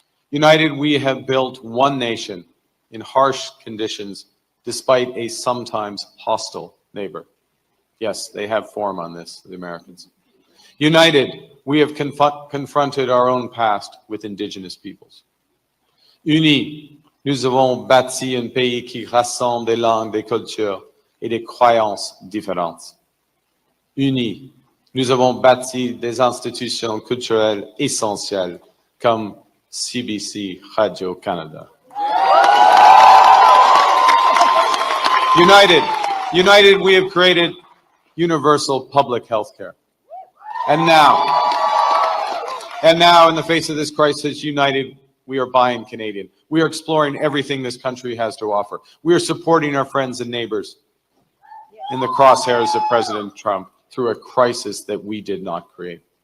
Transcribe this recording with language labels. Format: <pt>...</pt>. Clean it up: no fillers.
<en>United, we have built one nation in harsh conditions, despite a sometimes hostile neighbor. Yes, they have form on this, the Americans. United, we have confronted our own past with Indigenous peoples.</en> <fr>Unis, nous avons bâti un pays qui rassemble des langues, des cultures et des croyances différentes. Unis, nous avons bâti des institutions culturelles essentielles comme CBC Radio-Canada.</fr> <en>United, we have created universal public health care. And now, in the face of this crisis, united, we are buying Canadian. We are exploring everything this country has to offer. We are supporting our friends and neighbors in the crosshairs of President Trump through a crisis that we did not create.</en>